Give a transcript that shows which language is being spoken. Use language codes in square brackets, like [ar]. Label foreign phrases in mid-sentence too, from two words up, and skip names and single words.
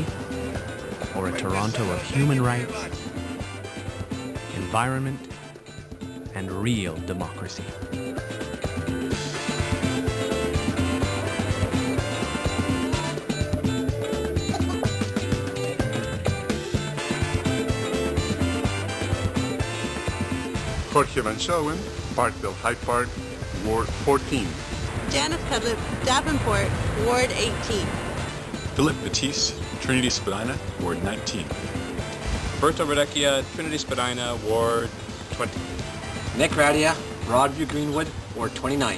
[en] Or a Toronto of human rights, environment, and real democracy? Jorge Van Shelwyn, Parkville Hyde Park, Ward 14. Janice Cudlip, Davenport, Ward 18. Philip Batiste, Trinity Spadina, Ward 19. Berto Radecchia, Trinity Spadina, Ward 20. Nick Radia, Broadview Greenwood, Ward 29.